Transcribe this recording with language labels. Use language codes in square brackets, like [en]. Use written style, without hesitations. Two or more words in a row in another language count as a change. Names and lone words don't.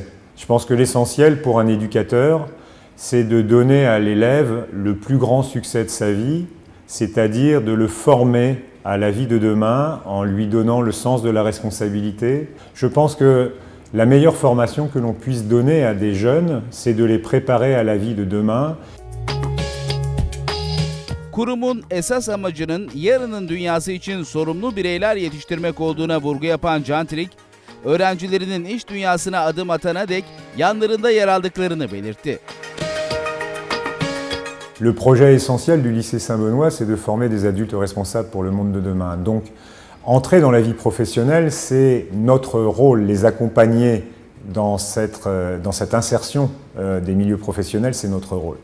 [fr] Je pense que l'essentiel pour un éducateur, c'est de donner à l'élève le plus grand succès de sa vie, c'est-à-dire de le former à la vie de demain en lui donnant le sens de la responsabilité. Je pense que la meilleure formation que l'on puisse donner à des jeunes, c'est de les préparer à la vie de demain. [tr] Kurumun esas amacının yarının dünyası için sorumlu bireyler yetiştirmek olduğuna vurgu yapan Cantrik, öğrencilerinin iş dünyasına adım atana dek yanlarında yer aldıklarını belirtti. [fr] Le projet essentiel du lycée Saint-Benoît, c'est de former des adultes responsables pour le monde de demain. Donc, entrer dans la vie professionnelle, c'est notre rôle, les accompagner dans cette insertion des milieux professionnels, c'est notre rôle.